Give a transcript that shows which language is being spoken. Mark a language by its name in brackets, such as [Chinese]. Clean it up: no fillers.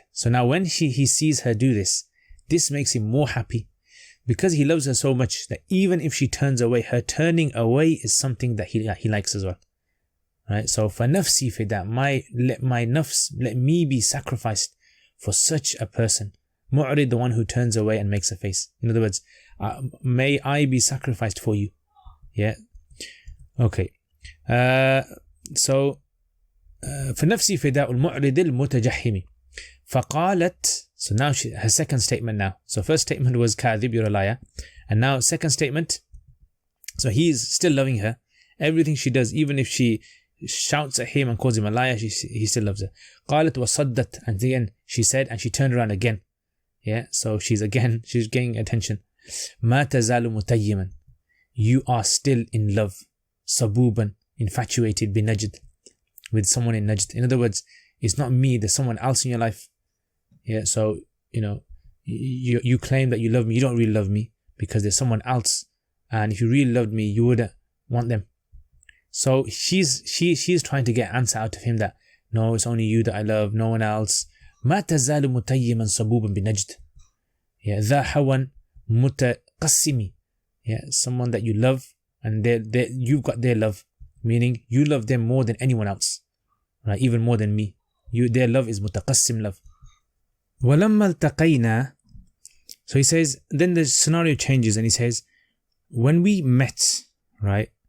[English] So now when he sees her do this makes him more happy, because he loves her so much that even if she turns away, her turning away is something that he likes as well. Right? So [Arabic] فنفسي فداء, [English] my nafs, let me be sacrificed for such a person. Mu'rid, the one who turns away and makes a face. In other words, may I be sacrificed for you. Yeah. Okay. [Arabic] So فنفسي فداء المعرض المتجهم. [English] فقالت, so now her second statement now. So first statement was كاذب, you're a liar. And now second statement, so he's still loving her. Everything she does, even if she shouts at him and calls him a liar, he still loves her. [Arabic] قالت وصدت, [English] and again she said, and she turned around again. Yeah, so she's getting attention. [Arabic] ما تزال متيما, [English] you are still in love. صبوبا, infatuated, بنجد, with someone in Najd. In other words, it's not me, there's someone else in your life. Yeah, so you claim that you love me, you don't really love me, because there's someone else, and if you really loved me, you would want them. So she's trying to get answer out of him that no, it's only you that I love, no one else. [Arabic] ما تزال متيما صبوبا بنجد. Yeah, ذا حوا متقسم. [English] Yeah, someone that you love, and you've got their love, meaning you love them more than anyone else, right? Even more than me. Their love is متقسم love. [Arabic] وَلَمَّا الْتَقَيْنَا, [English] so he says, then the scenario changes and he says, when we met, right?